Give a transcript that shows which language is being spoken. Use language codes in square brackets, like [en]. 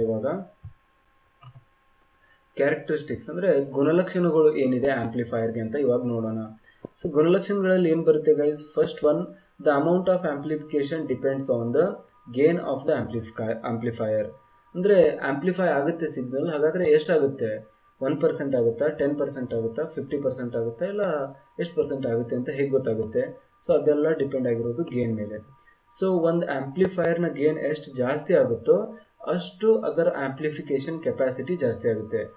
[kn] ಇವಾಗ ಕ್ಯಾರೆಕ್ಟರಿಸ್ಟಿಕ್ಸ್ ಅಂದರೆ ಗುಣಲಕ್ಷಣಗಳು ಏನಿದೆ ಆ್ಯಂಪ್ಲಿಫೈರ್ಗೆ ಅಂತ ಇವಾಗ ನೋಡೋಣ. ಸೊ ಗುಣಲಕ್ಷಣಗಳಲ್ಲಿ ಏನು ಬರುತ್ತೆ guys, first one, [en] the amount of amplification depends on the gain of the amplifier. [kn] ಅಂದರೆ ಆ್ಯಂಪ್ಲಿಫೈ ಆಗುತ್ತೆ ಸಿಗ್ನಲ್, ಹಾಗಾದರೆ ಎಷ್ಟಾಗುತ್ತೆ, 1% ಆಗುತ್ತಾ, 10% ಆಗುತ್ತಾ, 50% ಆಗುತ್ತಾ, ಇಲ್ಲ ಎಷ್ಟು ಪರ್ಸೆಂಟ್ ಆಗುತ್ತೆ ಅಂತ ಹೇಗೆ ಗೊತ್ತಾಗುತ್ತೆ. ಸೊ ಅದೆಲ್ಲ ಡಿಪೆಂಡ್ ಆಗಿರೋದು ಗೇನ್ ಮೇಲೆ. ಸೊ ಒಂದು ಆ್ಯಂಪ್ಲಿಫೈರ್ನ ಗೇನ್ ಎಷ್ಟು ಜಾಸ್ತಿ ಆಗುತ್ತೋ ಅಷ್ಟು ಅದರ ಆ್ಯಂಪ್ಲಿಫಿಕೇಷನ್ ಕೆಪಾಸಿಟಿ ಜಾಸ್ತಿ ಆಗುತ್ತೆ.